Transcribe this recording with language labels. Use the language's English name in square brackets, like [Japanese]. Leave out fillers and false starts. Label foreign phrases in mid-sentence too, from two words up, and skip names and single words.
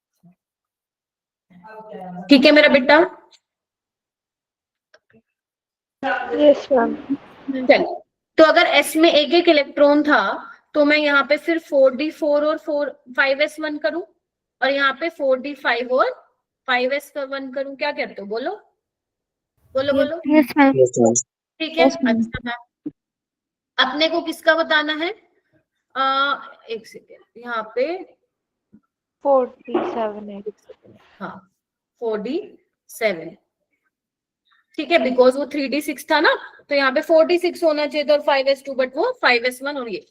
[Hindi] ठीक है मेरा बेटा। [English] Yes, ma'am. [Hindi] चलो, तो अगर S में एक एक इलेक्ट्रॉन था तो मैं यहाँ पे फिर 4d4 और 5s1 करूं और यहाँ पे 4d5 और 5s1 करूं। क्या कहते हो? बोलो बोलो बोलो। [English] Yes, ma'am. Yes, ma'am. [Hindi] ठीक है। [English] Yes, ma'am. [Hindi] अच्छा मैम, अपने को किसका बताना है? एक सेकेंड, यहाँ पे 47 है. हाँ 4d7, ठीक है, बिकॉज वो 3d6 था ना, तो यहाँ पे 4d6 होना चाहिए था और 5s2, बट वो 5s1 और ये।